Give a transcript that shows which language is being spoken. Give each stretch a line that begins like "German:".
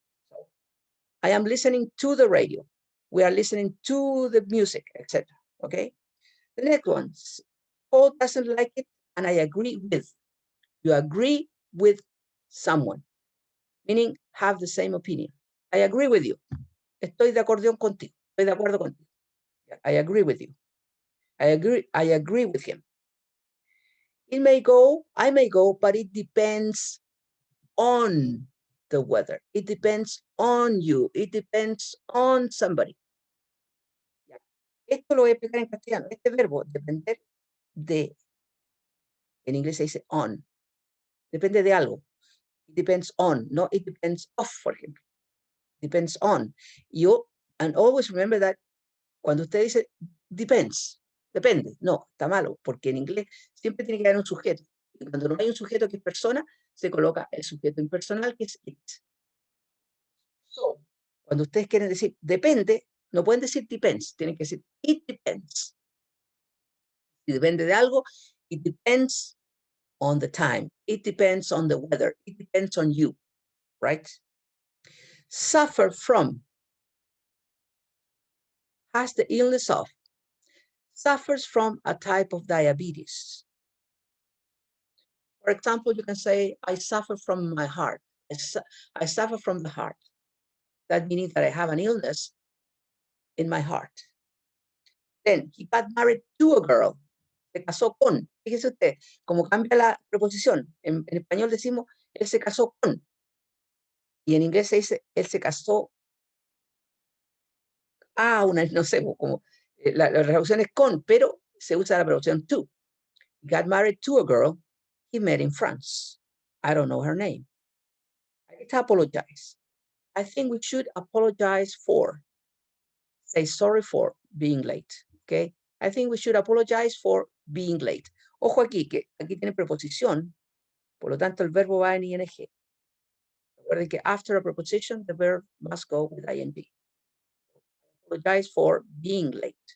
English: So, I am listening to the radio. We are listening to the music, etc. Okay? The next one, Paul doesn't like it, and I agree with. You agree with someone, meaning have the same opinion. I agree with you.
Spanish: Estoy de acuerdo contigo. Estoy de acuerdo contigo.
English: I agree with you. I agree with him. I may go, but it depends on the weather. It depends on you. It depends on somebody.
Spanish: Esto lo voy a explicar en castellano. Este verbo, depender de, en inglés se dice on. Depende de algo.
English: It depends on, no, it depends off, for ejemplo. Depends on. And always remember that
Spanish: cuando usted dice depends, depende, no, está malo, porque en inglés siempre tiene que haber un sujeto. Y cuando no hay un sujeto que es persona, se coloca el sujeto impersonal que es it. So, cuando ustedes quieren decir depende, no pueden decir depends, tienen que decir
English: it depends.
Spanish: Si depende de algo,
English: it depends on the time. It depends on the weather. It depends on you, right? Suffer from, has the illness of, suffers from a type of diabetes. For example, you can say, I suffer from my heart. I suffer from the heart. That meaning that I have an illness in my heart. Then he got married to a girl.
Spanish: Se casó con. Fíjese usted, como cambia la preposición. En español decimos, él se casó con. Y en inglés se dice, él se casó a una, no sé, como la traducción es con, pero se usa la preposición to.
English: He got married to a girl he met in France. I don't know her name. I need to apologize. I think we should apologize for. Say sorry for being late. Okay. I think we should apologize for being late.
Spanish: Ojo aquí, que aquí tiene preposición. Por lo tanto, el verbo va en ing. Recuerden que
English: after a preposition, the verb must go with ing. Apologize for being late.